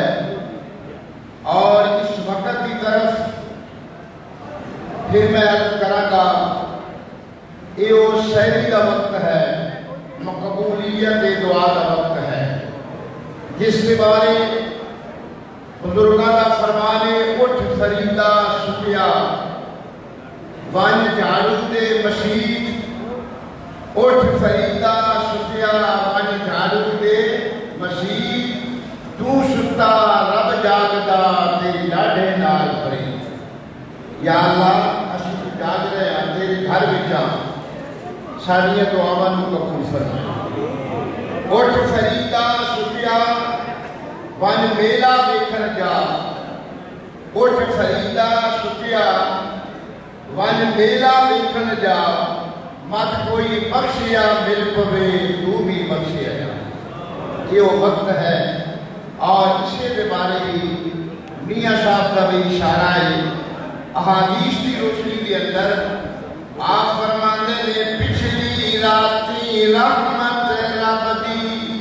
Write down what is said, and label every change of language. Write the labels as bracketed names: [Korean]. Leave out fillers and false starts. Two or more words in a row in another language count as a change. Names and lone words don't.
[Urdu] اور اس وقت کی طرف پھر میں عرض کروں گا یہ وہ سحری کا وقت ہے، مقبولیت دعا کا وقت ہے، جس کے بارے بزرگاں کا فرمانے [Punjabi] اٹھ فریدا سٹیا ون جھاڑو دے مسیح. اٹھ فریدا سٹیا ون جھاڑو دے مسیح. تو ستا رب جاگدا تیری لاڈے نال پری. یا اللہ اسی تو جاگ رہے ہیں تیرے گھر بچا، ساڑیاں دعاواں نو قبول فرما. اٹھ فریدا سٹیا ون میلا دیکھن جا. اٹھ فریدا سٹیا ون میلا دیکھن جا. مت کوئی بخشیا مل پوے تو بھی بخشیا جا. [Urdu] یہ وہ وقت ہے. اور اسی کے بارے بھی میاں صاحب کا بھی اشارہ ہے. احادیث کی روشنی کے اندر آپ فرماتے نے [Punjabi] پچھلی راتی رحمت رب دی.